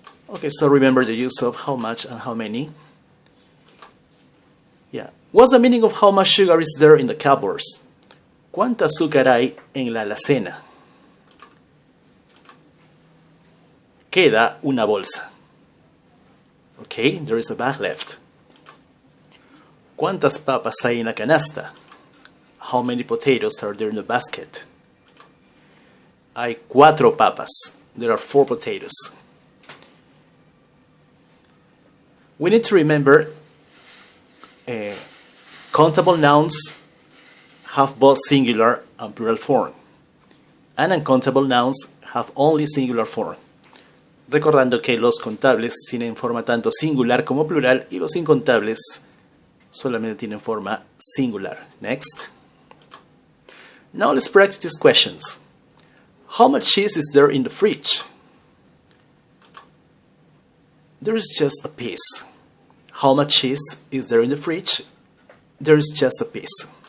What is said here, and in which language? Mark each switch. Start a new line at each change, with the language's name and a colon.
English: Okay, so remember the use of how much and how many. Yeah. What's the meaning of how much sugar is there in the cupboards?
Spanish: ¿Cuánta azúcar hay en la alacena? Queda una bolsa.
English: Okay, there is a bag left.
Spanish: ¿Cuántas papas hay en la canasta?
English: How many potatoes are there in the basket?
Spanish: Hay 4 papas.
English: There are 4 potatoes. We need to remember countable nouns have both singular and plural form, and uncountable nouns have only singular form.
Spanish: Recordando que los contables tienen forma tanto singular como plural y los incontables solamente tienen forma singular.
English: Next. Now let's practice these questions. How much cheese is there in the fridge? There is just a piece. How much cheese is there in the fridge? There is just a piece.